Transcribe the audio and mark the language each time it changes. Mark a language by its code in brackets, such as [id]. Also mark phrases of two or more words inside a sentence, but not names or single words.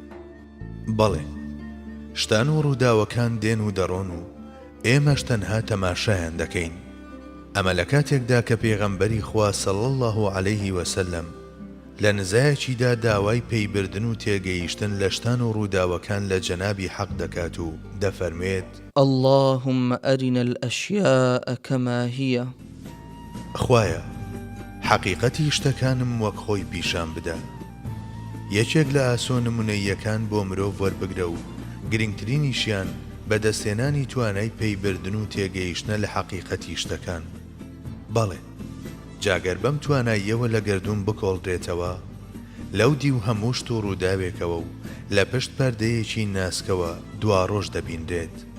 [ckb] بەڵێ شتان و ڕووداوەکان دێن و دەڕۆن و ئێمەش تەنها تەماشایان دەکەین. ئەمە لە کاتێکدا کە پێغەمبەری خوا [ar] صلی الله عەلەیه وسلم [ckb] لە نزایەکیدا داوای پەیبردن و تێگەیشتن لە شتان و ڕووداوەکان لە جەنابی حەق دەکات و دەفەرمێت: [ar] اللهم أرنا الأشياء كما هي. [ckb] خوایە حەقیقەتی شتەکانم وەک خۆی پیشان بدە. یەکێک لە ئاسۆ نمونەییەکان بۆ مرۆڤ وەربگرە و گرنگترینیشیان بەدەستێنانی توانای پەیبردن و تێگەیشتنە لە حەقیقەتی شتەکان. بەڵێ جاگەر بەم تواناییەوە لە گەردوون بکۆڵدرێتەوە، لەو دی و هەموو شت و ڕووداوێکەوە و لە پشت پەردەیەکی ناسکەوە دواڕۆژ دەبیندرێت.